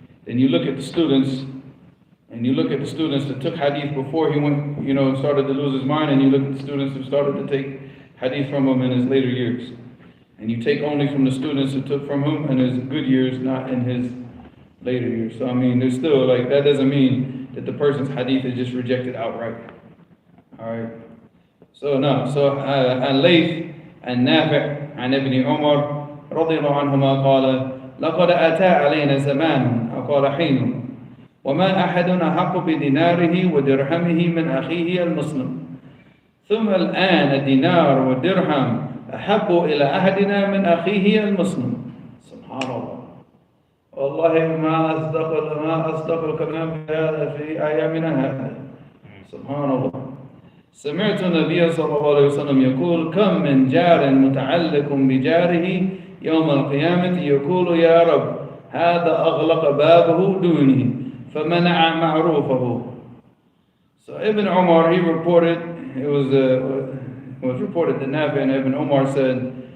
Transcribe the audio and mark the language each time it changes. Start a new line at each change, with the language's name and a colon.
English: Then you look at the students, that took hadith before he went, started to lose his mind, and you look at the students who started to take hadith from him in his later years. And you take only from the students who took from him in his good years, not in his later years. So I mean, there's still that doesn't mean that the person's hadith is just rejected outright. Alright.
Arabic: So عن ليث عن نافع عن ابن عمر رضي الله عنهما قال لقد أتى علينا زمان أو قال حين وما أحدنا حق بديناره ودرهمه من أخيه المسلم ثم الآن الدينار والدرهم أحب إلى أحدنا من أخيه المسلم. سبحان الله. والله ما أصدق الكلام في أيامنا هذا. سبحان الله. سمعت النبي صلى الله عليه وسلم يقول كم من جار متعلق بجاره يوم القيامة يقول يا رب هذا أغلق بابه دوني فمنع معروفه.
English: So Ibn Umar, he reported, it was reported that Nafi and Ibn Umar said,